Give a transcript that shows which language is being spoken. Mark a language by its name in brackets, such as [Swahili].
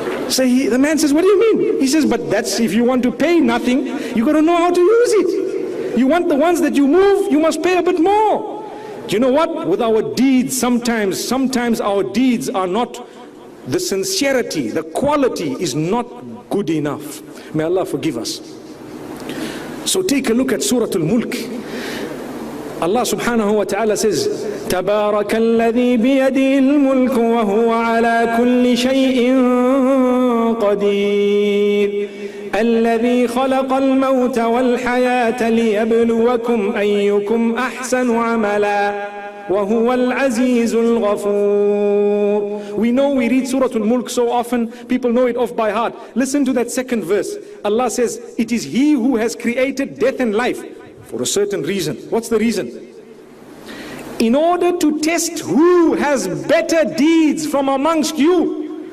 [English] So the man says, what do you mean? He says, but that's if you want to pay nothing, you got to know how to use it. You want the ones that you move, you must pay a bit more. Do you know what? With our deeds, sometimes our deeds are not, the sincerity, the quality is not good enough. May Allah forgive us. So take a look at Surah Al-Mulk. Allah subhanahu wa ta'ala says, [Arabic] تبارك الذي بيده الملك وهو على كل شيء قدير الذي خلق الموت والحياة ليبلوكم أيكم أحسن عملا وهو العزيز الغفور. [English] We know we read Surah Al-Mulk so often, people know it off by heart. Listen to that second verse. Allah says, it is He who has created death and life for a certain reason. What's the reason? In order to test who has better deeds from amongst you.